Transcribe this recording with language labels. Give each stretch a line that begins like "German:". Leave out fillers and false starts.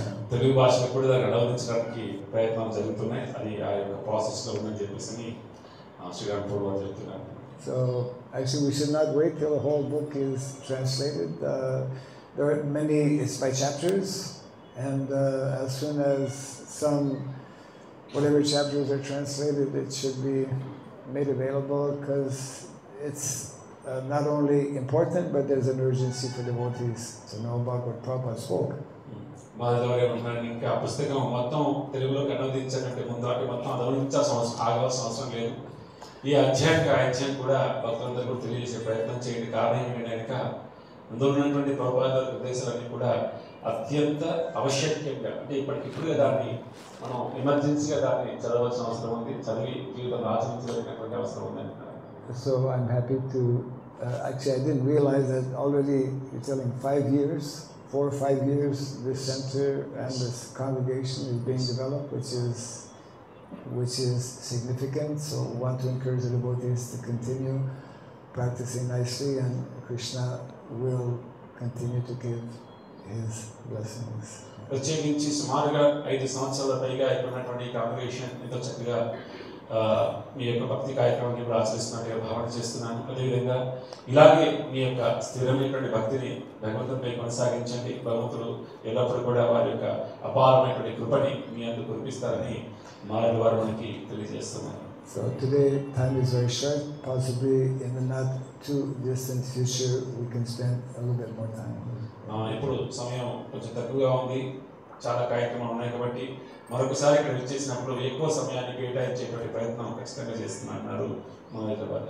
Telugu: తెలుగు భాషలో కూడా దాన్ని అనువదించడానికి ప్రయత్నాలు జరుగుతున్నాయి. అది ఆ యొక్క ప్రాసెస్లో ఉందని చెప్పేసి శ్రీరాంపూర్ వారు చెప్తున్నారు.
English: So actually we should not wait till the whole book is translated. There are many, it's by chapters, and as soon as whatever chapters are translated, it should be made available, because it's not only important, but there's an urgency for devotees to know about what Prabhupada spoke.
Telugu: Madhav ఏమంటున్నారు, ఇంకా పుస్తకం మొత్తం తెలుగులోకి అనువదించాలంటే ముందు అంటే మొత్తం ఆగాల్సిన అవసరం లేదు. ఈ అధ్యాయం కూడా భక్తులందరూ కూడా తెలియజేసే ప్రయత్నం చేయండి. కారణం ఏంటంటే అందులో ఉన్నటువంటి ప్రభుపాద ఉపదేశాలన్నీ కూడా అత్యంత ఆవశ్యకంగా అంటే ఇప్పటికిప్పుడుగా దాన్ని మనం ఎమర్జెన్సీగా దాన్ని చదవాల్సిన అవసరం ఉంది, చదివి జీవితంలో ఆచరించవలసినటువంటి అవసరం ఉంది.
English: So I'm happy to actually I didn't realize that already you're telling 4 or 5 years this center and this congregation is being developed, which is which is significant. So we want to encourage the devotees to continue practicing nicely, and Krishna will continue to give his blessings.
Telugu: ప్రత్యేకించి సుమారుగా 5 సంవత్సరాల పైగా ఇక్కడ ఉన్నటువంటి congregation ఎంతో చక్కగా మీ యొక్క భక్తి కార్యక్రమాన్ని కూడా ఆచరిస్తున్నట్టుగా భావన చేస్తున్నాను. అదేవిధంగా ఇలాగే మీ యొక్క స్థిరమైనటువంటి భక్తిని భగవంతునిపై కొనసాగించండి. భగవంతుడు ఎల్లప్పుడూ కూడా వారి యొక్క అపారమైనటువంటి కృపని మీ అందు కురిపిస్తారని మారడి వారు మనకి తెలియజేస్తున్నారు.
English: So today time is very short. Possibly in the not too distant future we can spend a little bit more time.
Telugu: ఇప్పుడు సమయం కొంచెం తక్కువగా ఉంది, చాలా కార్యక్రమాలు ఉన్నాయి కాబట్టి మరొకసారి ఇక్కడ విచ్చేసినప్పుడు ఎక్కువ సమయాన్ని కేటాయించేటువంటి ప్రయత్నం ఖచ్చితంగా చేస్తున్నారు మా హైదరాబాద్.